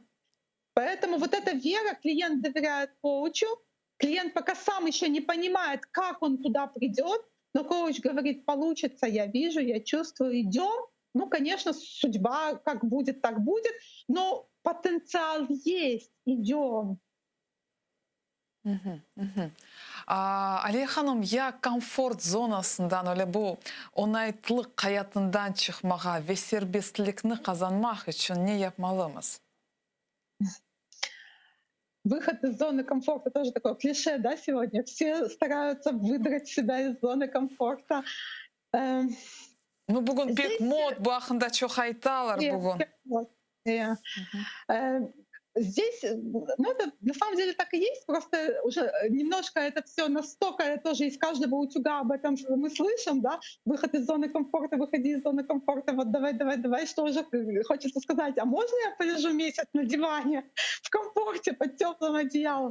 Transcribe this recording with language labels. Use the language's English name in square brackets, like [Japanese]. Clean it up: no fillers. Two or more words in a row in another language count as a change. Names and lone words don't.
[Russian] Поэтому вот эта вера, клиент доверяет коучу, клиент пока сам еще не понимает, как он туда придет, но коуч говорит, получится, я вижу, я чувствую, идем. Ну, конечно, судьба как будет, так будет, но потенциал есть, идем. [Crimean Tatar] Aliye Hanım, ya komfort zonasından öyle bu onaytılık hayatından çıkmağa ve serbestlikni kazanmak için ne yapmalıyız? [Russian] Выход из зоны комфорта тоже такое клише, да, сегодня. Все стараются выдрать себя из зоны комфорта. Ну, [Crimean Tatar] bugün pek mod, bu hakkında çok haytalar bugün. [Russian] Вот, Здесь, ну, это на самом деле так и есть, просто уже немножко это все настолько тоже из каждого утюга об этом мы слышим, да, выход из зоны комфорта, выходи из зоны комфорта, вот давай, что уже хочется сказать, а можно я полежу месяц на диване в комфорте под теплым одеялом?